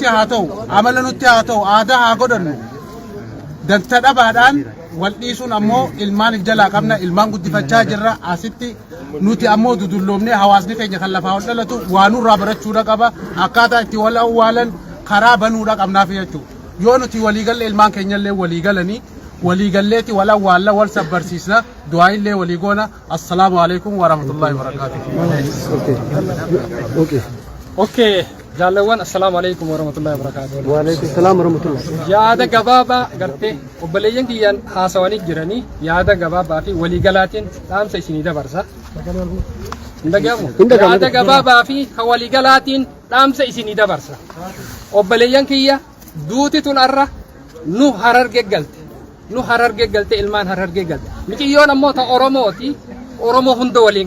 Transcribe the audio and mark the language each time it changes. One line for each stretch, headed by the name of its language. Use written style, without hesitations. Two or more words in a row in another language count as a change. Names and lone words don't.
Oromo: haa ta'u amala nutti haa ta'u aadaa haa godhannu danta dhabaadhaan wal dhiisuun ammoo ilmaan jalaa qabna ilmaan guddifachaa jirra asitti nuti ammoo dudulloomnee hawaasni keenya kan lafaa ol dhalatu waanurraa barachuudha qaba akkaataa itti wal awwaalan karaa banuudha qabnaaf jechuudha yoo nuti waliigalle ilmaan keenyallee waliigalanii waliigalleeti wal awwaalla wal sabbarsiisna du'aayillee waliigoona
Arabic: السلام عليكم ورحمة الله وبركاته.
Oromo: Okay.
Arabic: Jaalawwan السلام عليكم ورحمة الله وبركاته. وعليكم السلام ورحمة الله.
Oromo: Yaada gabaabaa gartee obboleeyyan kiyyan haasawanii jiranii yaada gabaabaa fi waliigalaatiin dhaamsa isinii dabarsa. Yaada gabaabaa fi waliigalaatiin dhaamsa isinii dabarsa. Obboleeyyan kiyya duuti tun arra nu hararge galte nu hararge galte ilmaan hararge galte miciyyoon ammoo ta oromooti oromoo hunda waliin